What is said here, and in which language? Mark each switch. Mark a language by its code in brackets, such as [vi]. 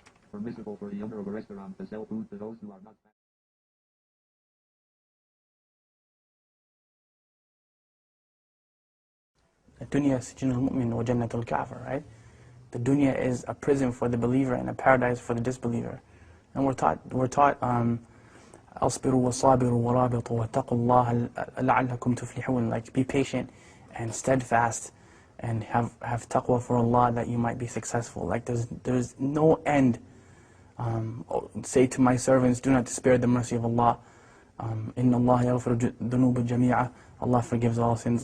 [en] Permissible for the owner of a restaurant to sell food to those who are not. [ar] Dunya sijnul mu'min wa jannatul kafir, right? [en] The dunya is a prison for the believer and a paradise for the disbeliever. And we're taught [ar] أصبروا وصابروا ورابطوا واتقوا الله لعلكم تفلحون. [en] Like, be patient and steadfast and have taqwa for Allah that you might be successful. Like, there's no end. Say to my servants, do not despair the mercy of Allah. [ar] Inna Allah yaghfiru dhunuba jami'a. [en] Allah forgives all sins.